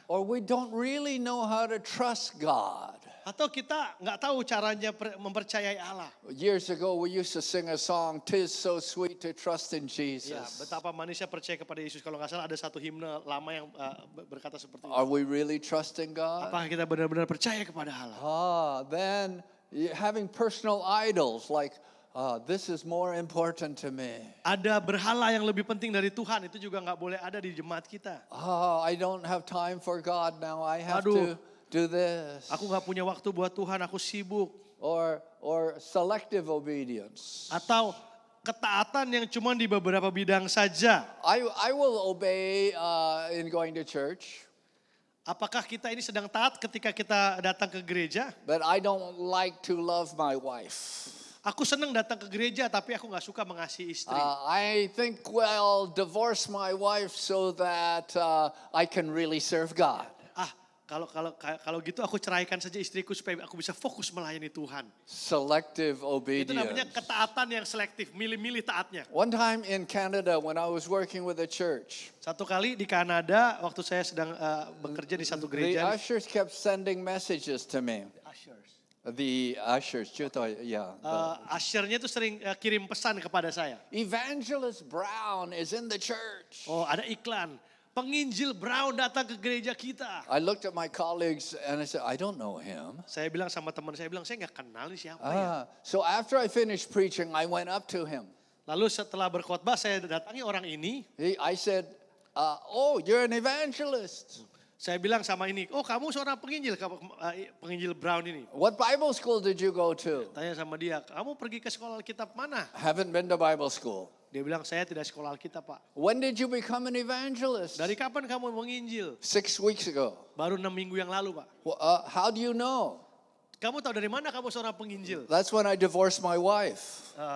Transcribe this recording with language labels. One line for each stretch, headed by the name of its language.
English: Or we don't really know how to trust God.
Indonesian: Atau kita nggak tahu caranya mempercayai Allah.
English: Years ago, we used to sing a song, "'Tis so sweet to trust in Jesus."
Indonesian: betapa manusia percaya kepada Yesus. Kalau nggak salah ada satu himne lama yang berkata seperti itu.
English: Are we really trusting God?
Indonesian: Apakah kita benar-benar percaya kepada Allah?
English: Then having personal idols like, this is more important to me.
Indonesian: Ada berhala yang lebih penting dari Tuhan, itu juga nggak boleh ada di jemaat kita.
English: I don't have time for God now. I have
Indonesian: Aduh.
English: to do this.
Indonesian: Aku nggak punya waktu buat Tuhan, aku sibuk.
English: Or selective obedience.
Indonesian: Atau ketaatan yang cuma di beberapa bidang saja.
English: I will obey in going to church,
Indonesian: Apakah kita ini sedang taat ketika kita datang ke gereja?
English: but I don't like to love my wife.
Indonesian: Aku senang datang ke gereja, tapi aku nggak suka mengasihi istri.
English: I think, well, divorce my wife so that I can really serve God.
Indonesian: Kalau gitu aku ceraikan saja istriku supaya aku bisa fokus melayani Tuhan.
English: Selective
Indonesian: Itu namanya
English: obedience.
Indonesian: ketaatan yang selektif, milih-milih taatnya.
English: One time in Canada when I was working with a church,
Indonesian: Satu kali di Kanada waktu saya sedang bekerja di satu
English: the
Indonesian: gereja.
English: ushers kept sending messages to me. The ushers,
Indonesian: Ushernya tuh sering kirim pesan kepada saya.
English: Evangelist Brown is in the church.
Indonesian: Oh, ada iklan. Penginjil Brown datang ke gereja kita.
English: I looked at my colleagues and I said, I don't know him.
Indonesian: Saya bilang sama teman saya saya nggak kenal nih siapa ya.
English: So after I finished preaching, I went up to him.
Indonesian: Lalu setelah berkhotbah saya datangi orang ini.
English: I said, oh, you're an evangelist.
Indonesian: Saya bilang sama ini, oh kamu seorang penginjil, penginjil Brown ini.
English: What Bible school did you go to?
Indonesian: Tanya sama dia, kamu pergi ke sekolah Alkitab mana?
English: Haven't been to Bible school.
Indonesian: Dia bilang, saya tidak sekolah Alkitab Pak.
English: When did you become an evangelist?
Indonesian: Dari kapan kamu menginjil?
English: 6 weeks ago.
Indonesian: Baru 6 minggu yang lalu Pak.
English: How do you know?
Indonesian: Kamu tahu dari mana kamu seorang penginjil?
English: That's when I divorced my wife.